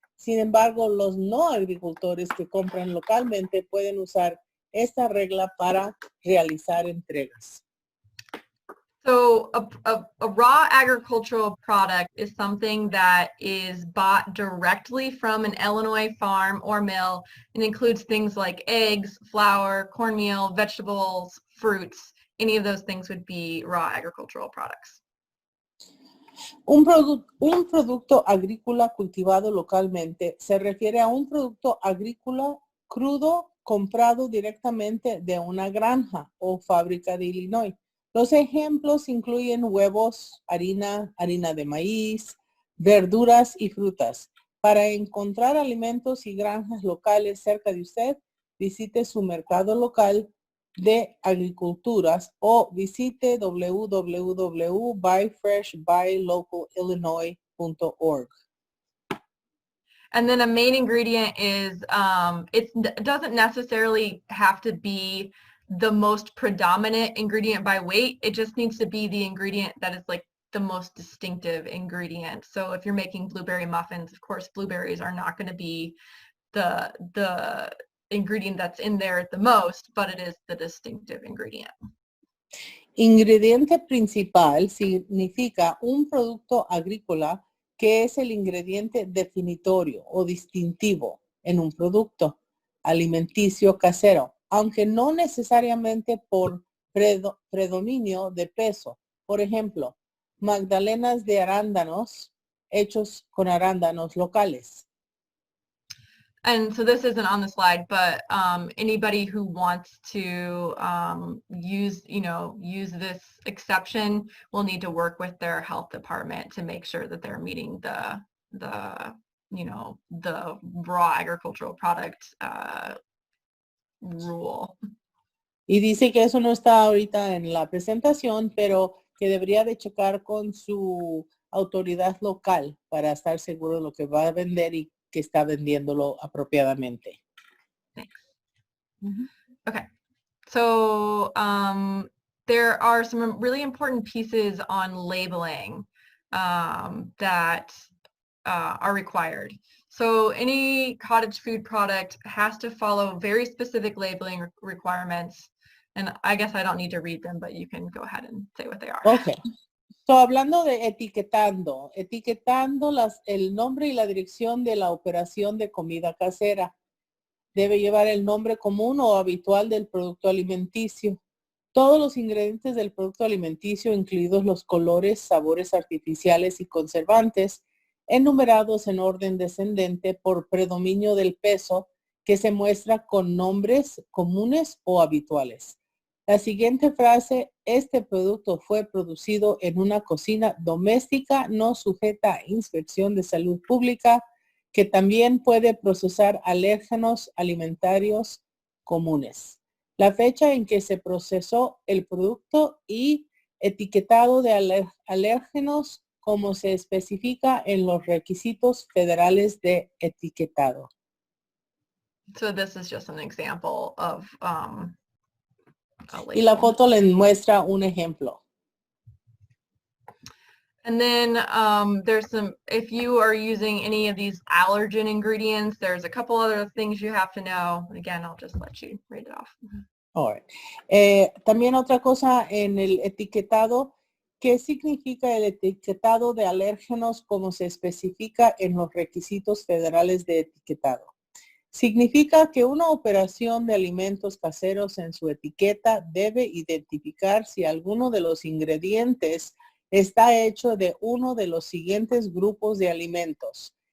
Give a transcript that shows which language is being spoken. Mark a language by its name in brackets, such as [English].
[Spanish] Sin embargo, los no agricultores que compran localmente pueden usar esta regla para realizar entregas. [English] So a raw agricultural product is something that is bought directly from an Illinois farm or mill and includes things like eggs, flour, cornmeal, vegetables, fruits. Any of those things would be raw agricultural products. [Spanish] Un producto agrícola cultivado localmente se refiere a un producto agrícola crudo comprado directamente de una granja o fábrica de Illinois. Los ejemplos incluyen huevos, harina de maíz, verduras y frutas. Para encontrar alimentos y granjas locales cerca de usted, visite su mercado local de agriculturas o visite www.buyfreshbuylocalillinois.org. [English] And then a main ingredient is, it doesn't necessarily have to be the most predominant ingredient by weight. It just needs to be the ingredient that is like the most distinctive ingredient. So if you're making blueberry muffins, of course, blueberries are not going to be the ingredient that's in there the most, but it is the distinctive ingredient. [Spanish] Ingrediente principal significa un producto agrícola que es el ingrediente definitorio o distintivo en un producto alimenticio casero, aunque no necesariamente por predominio de peso. Por ejemplo, magdalenas de arándanos hechos con arándanos locales. [English] And so this isn't on the slide, but anybody who wants to use this exception will need to work with their health department to make sure that they're meeting the raw agricultural product rule. [Spanish] Y dice que eso no está ahorita en la presentación, pero que debería de checar con su autoridad local para estar seguro de lo que va a vender y que está vendiéndolo apropiadamente. Mm-hmm. [English] Okay, so there are some really important pieces on labeling that are required. So any cottage food product has to follow very specific labeling requirements. And I guess I don't need to read them, but you can go ahead and say what they are. Okay. [Spanish] So, hablando de etiquetando el nombre y la dirección de la operación de comida casera. Debe llevar el nombre común o habitual del producto alimenticio. Todos los ingredientes del producto alimenticio, incluidos los colores, sabores artificiales y conservantes, enumerados en orden descendente por predominio del peso, que se muestra con nombres comunes o habituales. La siguiente frase, este producto fue producido en una cocina doméstica no sujeta a inspección de salud pública, que también puede procesar alérgenos alimentarios comunes. La fecha en que se procesó el producto y etiquetado de alérgenos como se especifica en los requisitos federales de etiquetado. [English] So this is just an example of [Spanish] y la foto le muestra un ejemplo. [English] And then there's some, if you are using any of these allergen ingredients, there's a couple other things you have to know. Again, I'll just let you read it off. All right. [Spanish] También otra cosa en el etiquetado, ¿qué significa el etiquetado de alérgenos como se especifica en los requisitos federales de etiquetado? Significa que una operación de alimentos caseros en su etiqueta debe identificar si alguno de los ingredientes está hecho de uno de los siguientes grupos de alimentos.